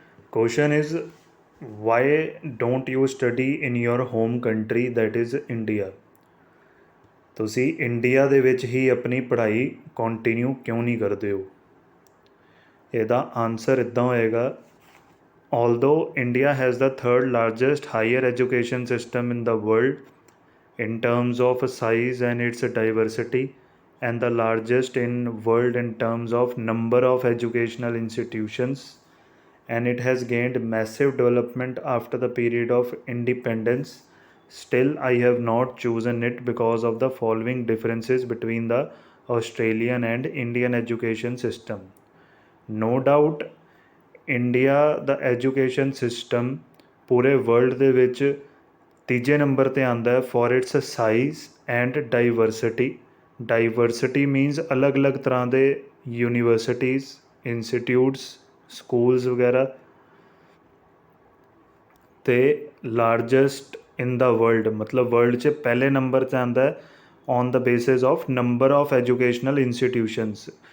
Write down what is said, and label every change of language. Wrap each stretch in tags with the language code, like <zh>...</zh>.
<en>Question is, why don't you study in your home country, that is India?</en> <pa>ਤੁਸੀਂ India ਦੇ ਵਿੱਚ ਹੀ ਆਪਣੀ ਪੜ੍ਹਾਈ ਕੰਟੀਨਿਊ ਕਿਉਂ ਨਹੀਂ ਕਰਦੇ ਹੋ? ਇਹਦਾ ਆਨਸਰ ਇੱਦਾਂ ਹੋਏਗਾ,</pa> <en>although India has the third largest higher education system in the world in terms of size and its diversity, and the largest in world in terms of number of educational institutions, and it has gained massive development after the period of independence. Still, I have not chosen it because of the following differences between the Australian and Indian education system.</en> <pa>No doubt, India ਦਾ education system ਪੂਰੇ world ਦੇ ਵਿੱਚ ਤੀਜੇ number 'ਤੇ ਆਉਂਦਾ ਹੈ</pa> <en>for its size and diversity</en> <pa>means ਅਲੱਗ-ਅਲੱਗ ਤਰ੍ਹਾਂ ਦੇ ਯੂਨੀਵਰਸਿਟੀਜ਼, ਇੰਸਟੀਟਿਊਟਸ, ਸਕੂਲਸ ਵਗੈਰਾ, ਅਤੇ ਲਾਰਜੈਸਟ ਇਨ ਦਾ ਵਰਲਡ ਮਤਲਬ ਵਰਲਡ 'ਚ ਪਹਿਲੇ ਨੰਬਰ 'ਤੇ ਆਉਂਦਾ ਹੈ</pa> <en>On the basis of number of educational institutions.</en>